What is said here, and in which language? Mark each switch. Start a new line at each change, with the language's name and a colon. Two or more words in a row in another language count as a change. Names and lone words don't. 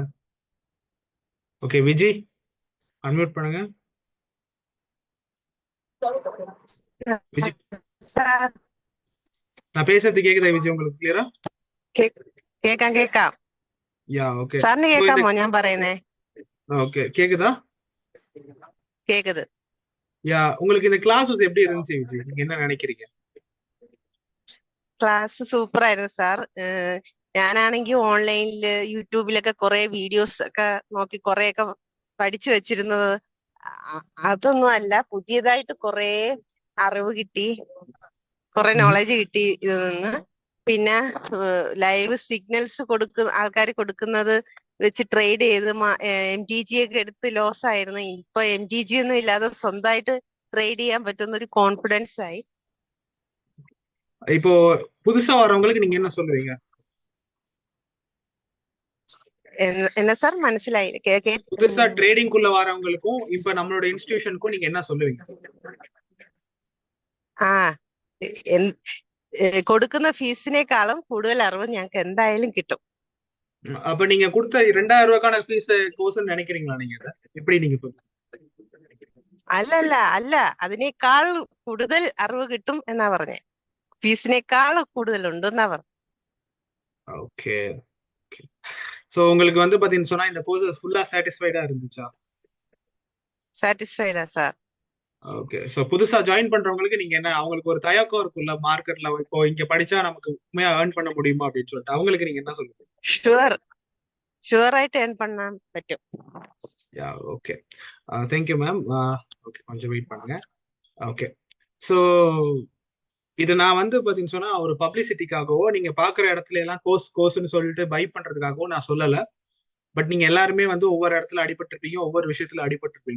Tamil: ஓகே விஜய், அன்மியூட் பண்ணுங்க. விஜய், சார் நான் பேசுறது கேக்குதா விஜய் உங்களுக்கு கிளியரா?
Malayalam: കേക്കാം കേക്കാം
English: Ya okay.
Malayalam: സാറിന്
Tamil: ஸோ இந்த
Malayalam: കേക്കാമോ ഞാൻ പറയുന്നേ?
Tamil: ஓகே கேக்குதா? കേக்குது. யா, உங்களுக்கு இந்த கிளாஸஸ் எப்படி இருந்துச்சு விஜய்? நீங்க என்ன நினைக்கிறீங்க?
Malayalam: ക്ലാസ് സൂപ്പർ ആയിരുന്നു സാർ. ഞാനാണെങ്കിൽ ഓൺലൈനില് യൂട്യൂബിലൊക്കെ കുറെ വീഡിയോസ് ഒക്കെ നോക്കി കുറെയൊക്കെ പഠിച്ചു വെച്ചിരുന്നത്. അതൊന്നും അല്ല, പുതിയതായിട്ട് കുറെ അറിവ് കിട്ടി, കുറെ നോളജ് കിട്ടി ഇതിൽ നിന്ന്. പിന്നെ
English: live signals
Malayalam: ആൾക്കാർ കൊടുക്കുന്നത് വെച്ച് ട്രേഡ് ചെയ്ത് MTG ഒക്കെ എടുത്ത് ലോസ് ആയിരുന്നു. ഇപ്പൊ MTG ഒന്നും ഇല്ലാതെ സ്വന്തമായിട്ട് ട്രേഡ് ചെയ്യാൻ പറ്റുന്ന ഒരു കോൺഫിഡൻസ് ആയി.
Tamil: இப்போ புதுசா வரவங்களுக்கு நீங்க என்ன சொல்லுவீங்க? என்ன சார் മനസ്സിലായി? புதுசா ட்ரேடிங்குள்ள வரவங்களுக்கும் இப்ப நம்மளோட இன்ஸ்டிடியூஷனுக்கும் நீங்க என்ன சொல்லுவீங்க?
Malayalam: ആ കൊടുക്കുന്ന ഫീസിനേക്കാളും കൂടുതൽ അറിവ് ഞങ്ങൾക്ക് എന്തായാലും കിട്ടും.
Tamil: அப்ப நீங்க கொடுத்த 2000 ரூபாய்க்கான ஃபீஸ் கோர்ஸ் நினைக்கிறீங்களா? நீங்க அதை எப்படி நீங்க
Malayalam: അല്ല അല്ല, അതിനേക്കാൾ കൂടുതൽ അറിവ് കിട്ടും എന്നാ പറഞ്ഞേ. ഫീസിനേക്കാൾ കൂടുതലുണ്ടെന്നാ പറഞ്ഞു.
Tamil: ஓகே. சோ உங்களுக்கு வந்து பாத்தீங்கன்னு சொன்னா இந்த கோர்ஸ் ஃபுல்லா சாட்டிஸ்ஃபைடா இருந்துச்சா?
Malayalam: സാറ്റിസ്ഫൈഡാ സാർ.
Tamil: ஓகே. சோ புதுசா ஜாயின் பண்றவங்களுக்கு நீங்க என்ன, அவங்களுக்கு ஒரு தயக்கம் இருக்குல்ல மார்க்கெட்ல, இப்போ இங்க படிச்சா நமக்கு உண்மையா ஏர்ன் பண்ண முடியுமா அப்படின்னு சொல்லிட்டு, அவங்களுக்கு நீங்க என்ன சொல்லுங்க?
Malayalam: ഷുവറായിട്ട് ഏൺ பண்ண പറ്റും.
English: Ya okay. Thank you ma'am.
Tamil: ஓகே, கொஞ்சம் வெயிட் பண்ணுங்க. ஓகே. ஸோ இது நான் வந்து பாத்தீங்கன்னு சொன்னா ஒரு பப்ளிசிட்டிக்காகவோ நீங்க பாக்குற இடத்துல எல்லாம் கோர்ஸ்னு சொல்லிட்டு பை பண்றதுக்காகவோ நான் சொல்லல. பட் நீங்க எல்லாருமே வந்து ஒவ்வொரு இடத்துல அடிபட்டிருப்பீங்க, ஒவ்வொரு விஷயத்துல அடிபட்டிருப்பீங்க.